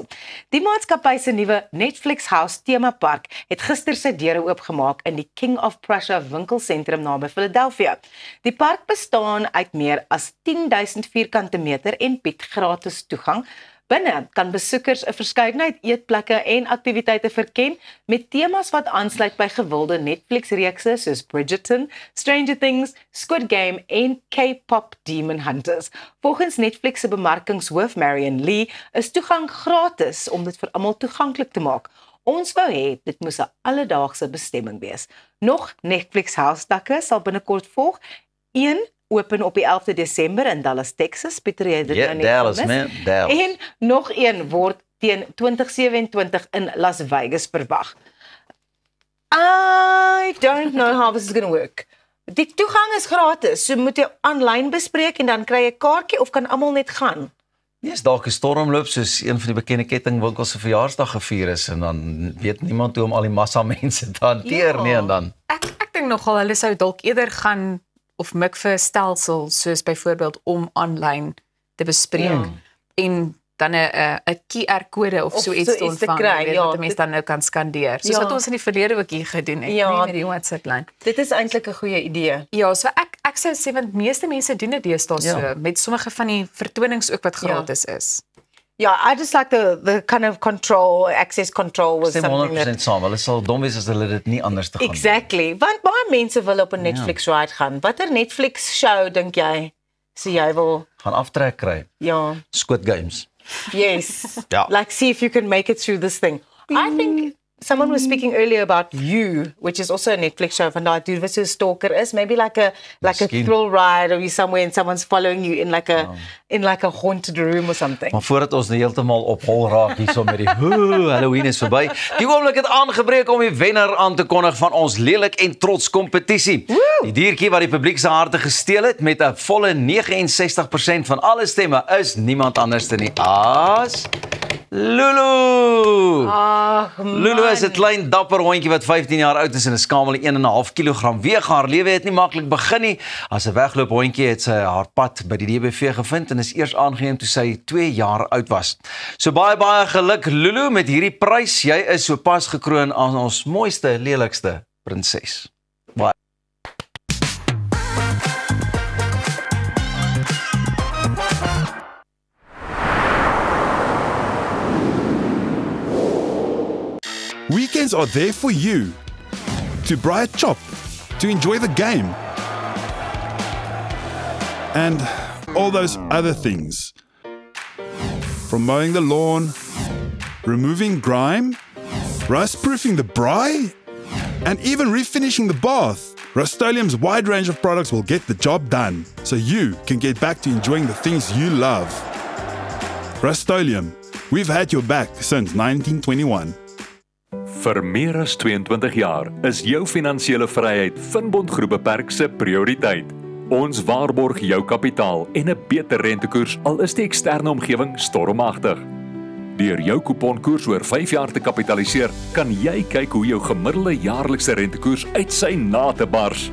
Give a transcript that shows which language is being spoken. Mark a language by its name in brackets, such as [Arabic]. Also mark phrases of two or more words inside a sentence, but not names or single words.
[Afrikaans] Die maatskappy se nuwe Netflix House temapark het gister sy deure oopgemaak in die King of Prussia winkelsentrum naby Philadelphia. Die park bestaan uit meer as 10,000 vierkante meter en bied gratis toegang. Binne kan besoekers 'n verskeidenheid eetplekke en aktiwiteite verken met temas wat aansluit by gewilde Netflix-reekse soos Bridgerton, Stranger Things, Squid Game en K-pop Demon Hunters. Volgens Netflix se bemarkingshoof Marion Lee is toegang gratis om dit vir almal toeganklik te maak. Ons wou hê dit moes 'n alledaagse bestemming wees. Nog Netflix House-takke sal binnekort volg. Een open op die 11de Desember in Dallas, Texas. Pieter, jy het dit Ja, nou net Dallas, gemis. man, Dallas. En nog een word teen 2027 in Las Vegas verwag. [English] I don't know how this is going to work. [Afrikaans] Die toegang is gratis, so moet jy aanlyn bespreek en dan kry jy 'n kaartjie of kan almal net gaan. Nee, is dalk 'n stormloop soos een van die bekende kettingwinkels se verjaarsdag gevier is en dan weet niemand hoe om al die massa mense te hanteer Ja. nie en dan Ek dink nogal hulle sou dalk eerder gaan of mik vir 'n stelsel soos byvoorbeeld om aanlyn te bespreek en dan 'n QR-kode of so iets te iets te ontvang, kry, weet, ja. wat 'n mens dan nou kan skandeer. Soos Ja. wat ons in die verlede ook hier gedoen het, Ja. nie met die WhatsApp-lyn. Dit is eintlik 'n goeie idee. Ja, so ek sou sê want meeste mense doen dit deesdae so met sommige van die vertonings ook wat gratis is. [English] Yeah, I just like the kind of access control was [Afrikaans] stem [English] something 100% that... [Afrikaans] saam. Hulle sal dom wees as hulle dit nie anders te gaan doen. Exactly. Want baie mense wil op 'n Netflix ride gaan. Watter Netflix show dink jy sê jy wil? Gaan aftrek kry. Ja. Squid Games. Yes. Ja. [English] Like see if you can make it through this thing. I think someone was speaking earlier about You, which is also a Netflix show [Afrikaans] van daai dude wat so 'n stalker is, [English] maybe like a [Afrikaans] Miskien. [English] thrill ride or you somewhere and someone's following you in like a haunted room or something. [Afrikaans] Maar voordat ons heeltemal op hol raak hierso met die Halloween is verby. Die oomblik het aangebreek om die wenner aan te kondig van ons lelik en trots kompetisie. Die diertjie wat die publiek se harte gesteel het met 'n volle 69% van alle stemme is niemand anders nie as Lulu. Ag, Lulu is 'n klein dapper hondjie wat 15 jaar oud is en 'n skamel 1,5 kg weeg. Haar lewe het nie maklik begin nie. As 'n wegloop hondjie het sy haar pad by die DBV gevind en is eers aangeneem toe sy 2 jaar oud was. So baie geluk Lulu met hierdie prys. Jy is sopas gekroon as ons mooiste, lelikste prinses. Baie [English] Weekends are there for you. To braai 'n chop, to enjoy the game. And all those other things. From mowing the lawn, removing grime, rust-proofing the braai, and even refinishing the bath. Rust-Oleum's wide range of products will get the job done, so you can get back to enjoying the things you love. Rust-Oleum, we've had your back since 1921. [Afrikaans] Vir meer as 22 jaar is jou finansiële vryheid Finbond Groep Beperk se prioriteit. Ons waarborg jou kapitaal en 'n beter rentekoers al is die eksterne omgewing stormagtig. Deur jou kuponkoers oor 5 jaar te kapitaliseer, kan jy kyk hoe jou gemiddelde jaarlikse rentekoers uit sy nate bars.